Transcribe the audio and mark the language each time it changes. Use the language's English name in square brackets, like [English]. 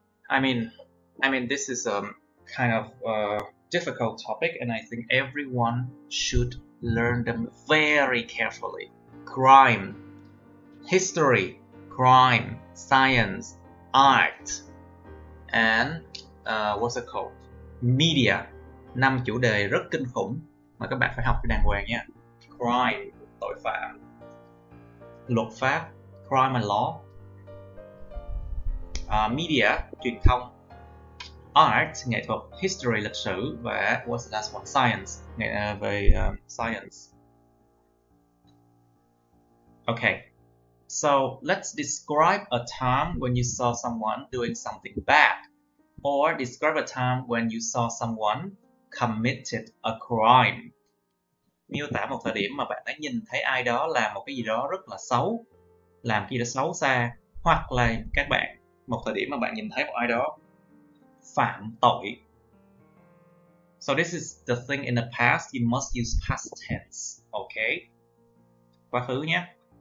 [English] I mean, this is kind of difficult topic, and I think everyone should learn them very carefully. Crime, history, crime, science, art, and what's it called? Media. [Vietnamese] 5 chủ đề rất kinh khủng mà các bạn phải học cho đàng hoàng nha. [English] Crime, [Vietnamese] tội phạm. Luật pháp, [English] crime and law. [Vietnamese] Media, truyền thông. Art, nghệ thuật. History, lịch sử. [English] Và what's the last one? Science, về science. Okay, so let's describe a time when you saw someone doing something bad, or describe a time when you saw someone committed a crime. [Vietnamese] Miêu tả một thời điểm mà bạn đã nhìn thấy ai đó làm một cái gì đó rất là xấu, làm cái gì đó xấu xa, hoặc là các bạn một thời điểm mà bạn nhìn thấy một ai đó phạm tội. [English] So this is the thing in the past, you must use past tense, okay? [Vietnamese] Quá khứ nhé.